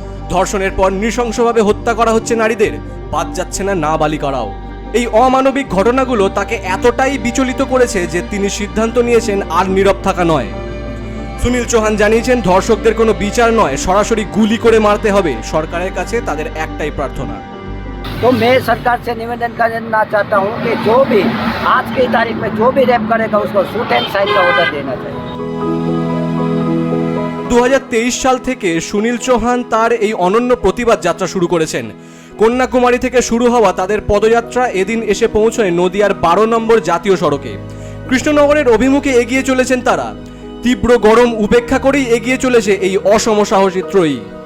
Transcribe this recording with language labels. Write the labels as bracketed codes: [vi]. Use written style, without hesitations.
[bn] ধর্ষণের পর নৃশংসভাবে হত্যা করা হচ্ছে নারীদের, বাদ যাচ্ছে না নাবালিকারাও। এই অমানবিক ঘটনাগুলো তাকে এতটাই বিচলিত করেছে যে তিনি সিদ্ধান্ত নিয়েছেন আর নীরব থাকা নয়। সুনীল চৌহান জানিয়েছেন, ধর্ষকদের কোনো বিচার নয়, সরাসরি গুলি করে মারতে হবে। সরকারের কাছে তাদের একটাই প্রার্থনা। [hi] तो मैं सरकार से निवेदन करना चाहता हूँ कि जो भी आज की तारीख में जो भी रेप करेगा उसको शूट एंड साइड का ऑर्डर देना चाहिए। [bn] 2023 সাল থেকে সুনীল চৌহান তার এই অনন্য প্রতিবাদ যাত্রা শুরু করেছেন। কন্যাকুমারী থেকে শুরু হওয়া তাদের পদযাত্রা এদিন এসে পৌঁছয় নদিয়ার 12 নম্বর জাতীয় সড়কে। কৃষ্ণনগরের অভিমুখে এগিয়ে চলেছেন তারা। তীব্র গরম উপেক্ষা করেই এগিয়ে চলেছে এই অসম সাহসী ত্রয়ী।